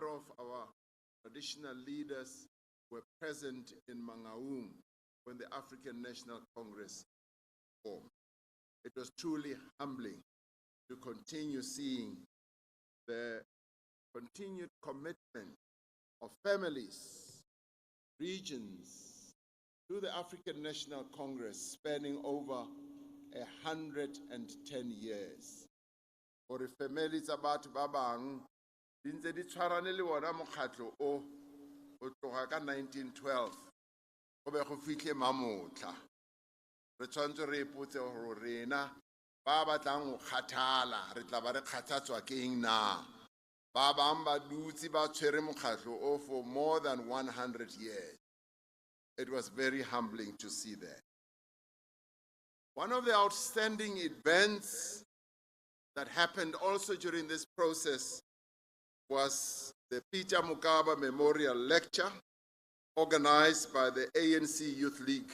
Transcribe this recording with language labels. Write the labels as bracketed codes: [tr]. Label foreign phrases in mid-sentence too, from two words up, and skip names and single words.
[en] of our traditional leaders were present in Mangaung when the African National Congress formed, it was truly humbling to continue seeing the continued commitment of families, regions, to the African National Congress spanning over 110 years. [tn] gore family tsa batho ba bang di ntse di tshwarane le wona mokgatlo o tloga ka 1912 go be go fitlhe mamotla. Re tshwanetse re ipotse gore rena ba batlang go kgathala re tla ba re kgathatswa ke eng na. Ba bang ba dutse ba tshwere mokgatlo o [en] for more than 100 years. It was very humbling to see that. One of the outstanding events that happened also during this process was the Peter Mokaba Memorial Lecture organized by the ANC Youth League.